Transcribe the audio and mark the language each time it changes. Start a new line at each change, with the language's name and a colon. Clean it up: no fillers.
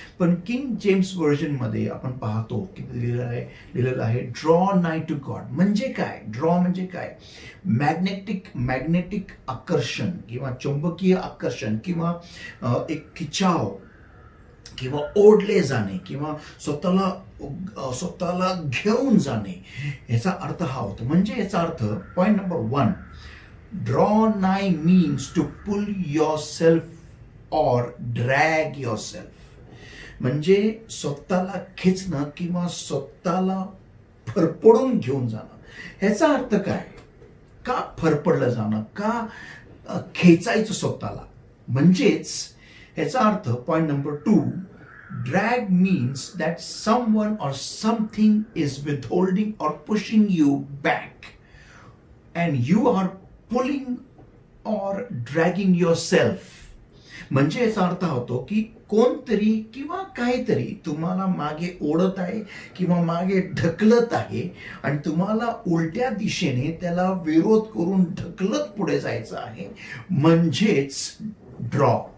Marathi: पण king James व्हर्जनमध्ये आपण पाहतो की लिहिलेलं आहे
English: draw nigh to God
Marathi: म्हणजे काय? ड्रॉ म्हणजे काय? मॅग्नेटिक आकर्षण किंवा चुंबकीय आकर्षण किंवा एक खिचाव किंवा ओढले जाणे किंवा स्वतःला घेऊन जाणे, याचा अर्थ हा होतो. म्हणजे याचा अर्थ,
English: Point number 1, draw nigh means to pull yourself or drag yourself.
Marathi: म्हणजे स्वतःला खेचणं किंवा स्वतःला फरफडून घेऊन जाणं. ह्याचा अर्थ काय? का फरफडलं जाणं? का खेचायचं स्वतःला? म्हणजेच ह्याचा अर्थ,
English: Point number 2, drag means that someone or something is withholding or pushing you back, and you are pulling or dragging yourself.
Marathi: म्हणजे याचा अर्थ होतो की कोणतरी किंवा काहीतरी तुम्हाला मागे ओढत आहे किंवा मागे ढकलत आहे, आणि तुम्हाला उलट्या दिशेने त्याला विरोध करून ढकलत पुढे जायचं आहे, म्हणजेच ड्रॉ.